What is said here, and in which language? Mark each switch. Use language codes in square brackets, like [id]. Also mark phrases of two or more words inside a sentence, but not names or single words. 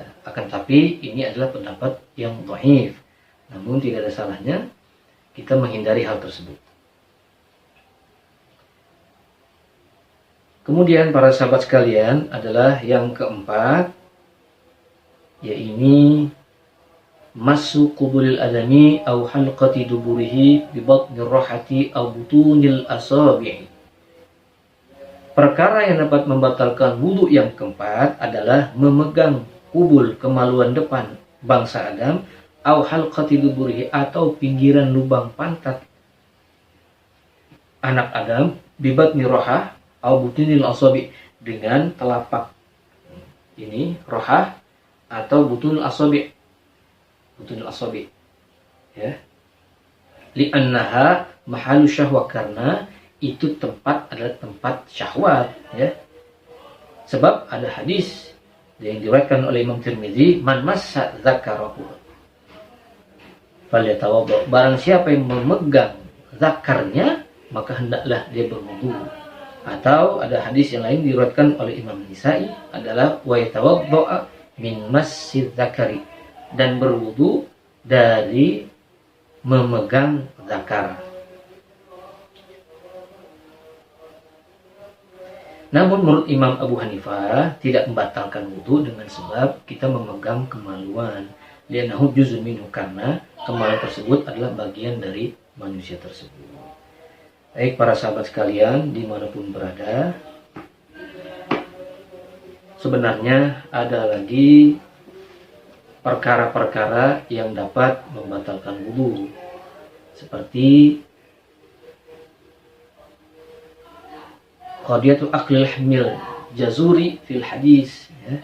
[id] Akan tapi ini adalah pendapat yang dhaif. Namun tidak ada salahnya kita menghindari hal tersebut. Kemudian para sahabat sekalian adalah yang keempat, yaitu [ar] مس قبل الآدمي أو حلقة دبره ببطن الراحة أو بطون الأصابع'. [id] Perkara yang dapat membatalkan wudu yang keempat adalah memegang kubul kemaluan depan bangsa Adam [ar] أو حلقة دبره [id] atau pinggiran lubang pantat anak Adam [ar] ببطن الراحة أو بطون الأصابع' [id] dengan telapak ini rohah atau [ar] بطون الأصابع'. بطون الأصابع', ya. لأنها محل شهوة, [id] karena itu tempat adalah tempat syahwat, ya. Sebab ada hadis yang diriwayatkan oleh Imam Tirmizi, [ar] من مس ذكره فليتوضأ, [id] barang siapa yang memegang zakarnya maka hendaklah dia berwudu. Atau ada hadis yang lain diriwayatkan oleh Imam Nisa'i adalah [ar] ويتوضأ من مس الذكر, [id] dan berwudu dari memegang zakar. Namun menurut Imam Abu Hanifah tidak membatalkan wudu dengan sebab kita memegang kemaluan. [ar] لأنه جزء منه, [id] karena kemaluan tersebut adalah bagian dari manusia tersebut. Baik para sahabat sekalian dimanapun berada, sebenarnya ada lagi perkara-perkara yang dapat membatalkan wudu, seperti [ar] قضية عقل الحامل جزوري في الحديث, [id] ya.